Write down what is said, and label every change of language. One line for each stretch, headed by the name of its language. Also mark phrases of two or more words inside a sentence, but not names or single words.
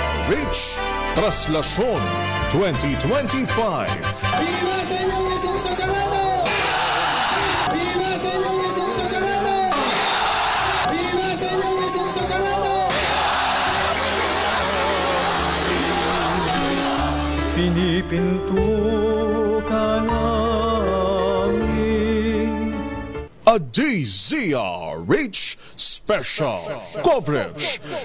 Filipino: DZRH Traslasyon 2025.
Spanish: Viva Señor Jesús Nazareno! Viva Señor Jesús Nazareno! Viva Señor Jesús Nazareno!
Filipino: Pinipinto ka namin.
English: A DZRH Special Coverage.